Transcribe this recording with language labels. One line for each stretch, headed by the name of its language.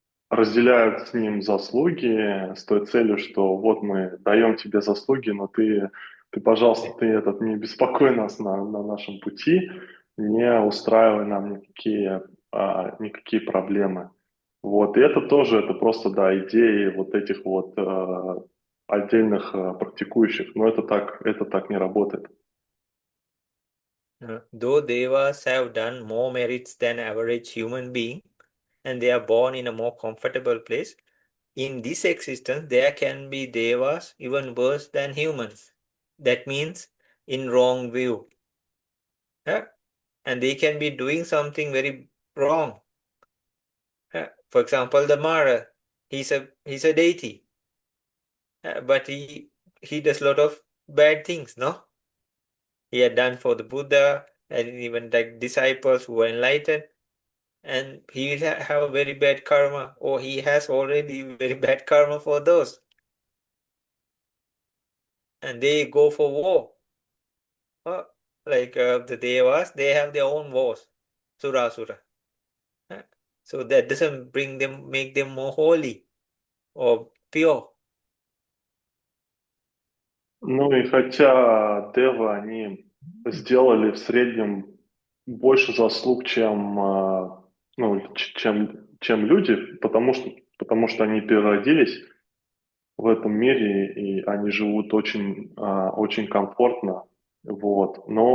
Russian: разделяют с ним заслуги с той целью, что вот мы даем тебе заслуги, но ты, пожалуйста, ты не беспокой нас на нашем пути, не устраивай нам никакие проблемы. Вот, и это тоже, это просто, да, идеи вот этих вот отдельных практикующих, но это так не работает.
English: Though devas have done more merits than average human being, and they are born in a more comfortable place, in this existence there can be devas even worse than humans. That means in wrong view. Yeah? And they can be doing something very wrong. Yeah? For example, the Mara, he's a deity, but he does a lot of bad things, no? He had done for the Buddha and even like disciples who were enlightened, and he will have a very bad karma, or he has already very bad karma for those, and they go for war. Like the devas, they have their own wars, surasura. So that doesn't make them more holy or pure.
Russian: Ну и хотя Девы, они сделали в среднем больше заслуг, чем люди, потому что они переродились в этом мире, и они живут очень комфортно. Вот.